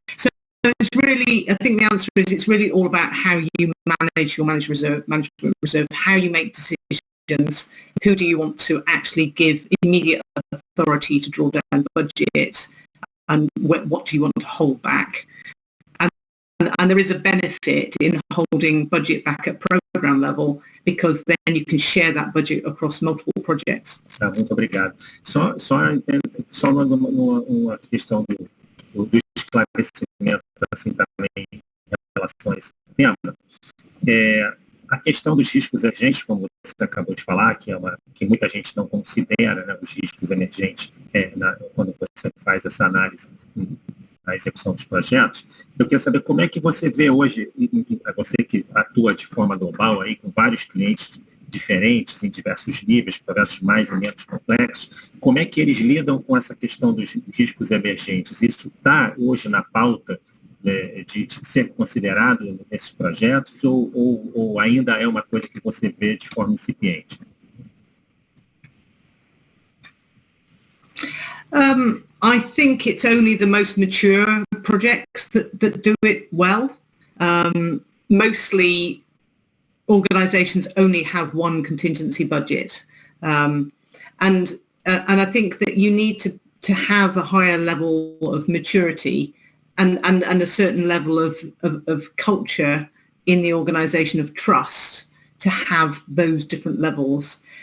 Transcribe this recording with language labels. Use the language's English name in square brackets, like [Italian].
[English] So it's really, I think the answer is it's really all about how you manage your management reserve, how you make decisions, who do you want to actually give immediate authority to draw down budget, and what do you want to hold back. And there is a benefit in holding budget back at program level, because then you can share that budget across multiple projects. [Portuguese] Muito obrigado. Só uma questão do esclarecimento assim, também em relação a esse tema. A questão dos riscos emergentes, como você acabou de falar, que muita gente não considera, né, os riscos emergentes quando você faz essa análise na execução dos projetos. Eu queria saber como é que você vê hoje, você que atua de forma global aí, com vários clientes diferentes, em diversos níveis, projetos mais e menos complexos, como é que eles lidam com essa questão dos riscos emergentes? Isso está hoje na pauta de ser considerado nesses projetos ou ainda é uma coisa que você vê de forma incipiente? [English] I think it's only the most mature projects that do it well. Mostly organizations only have one contingency budget. And I think that you need to have a higher level of maturity and a certain level of culture in the organization, of trust, to have those different levels.